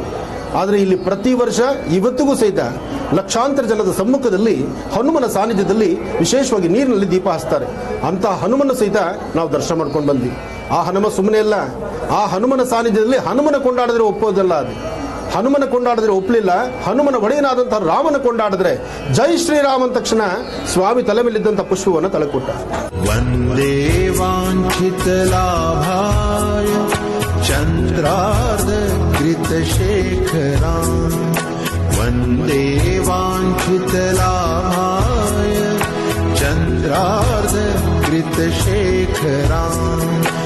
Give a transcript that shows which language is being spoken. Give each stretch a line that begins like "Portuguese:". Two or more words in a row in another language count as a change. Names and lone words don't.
Kannada: ಆದರೆ ಇಲ್ಲಿ ಪ್ರತಿ ವರ್ಷ ಇವತ್ತಿಗೂ ಸಹಿತ ಲಕ್ಷಾಂತರ ಜನದ ಸಮ್ಮುಖದಲ್ಲಿ ಹನುಮನ ಸಾನ್ನಿಧ್ಯದಲ್ಲಿ ವಿಶೇಷವಾಗಿ ನೀರಿನಲ್ಲಿ ದೀಪ ಹಚ್ತಾರೆ. ಅಂತಹ ಹನುಮನ ಸಹಿತ ನಾವು ದರ್ಶನ ಮಾಡ್ಕೊಂಡು ಬಂದ್ವಿ. ಆ ಹನುಮ ಸುಮ್ಮನೆ ಅಲ್ಲ, ಆ ಹನುಮನ ಸಾನ್ನಿಧ್ಯದಲ್ಲಿ ಹನುಮನ ಕೊಂಡಾಡಿದ್ರೆ ಒಪ್ಪೋದಲ್ಲ. ಅದು ಹನುಮನ ಕೊಂಡಾಡಿದ್ರೆ ಒಪ್ಪಲಿಲ್ಲ. ಹನುಮನ ಒಡೆಯನಾದಂತಹ ರಾಮನ ಕೊಂಡಾಡಿದ್ರೆ
Hindi: जय श्रीराम
Kannada: ಅಂದ ತಕ್ಷಣ ಸ್ವಾಮಿ ತಲೆ ಮೇಲಿದ್ದಂಥ ಪುಷ್ಪವನ್ನು ತಳಕೊಟ್ಟ.
Sanskrit: ವಂದೇ ವಾಂಛಿತ ಲಾಭಾಯ ಚಂದ್ರಾರ್ಧ ಕೃತ ಶೇಖರಾಂ ವಂದೇ ವಾಂಛಿತ ಲಾಭಾಯ ಚಂದ್ರಾರ್ಧ घृतशेखराम्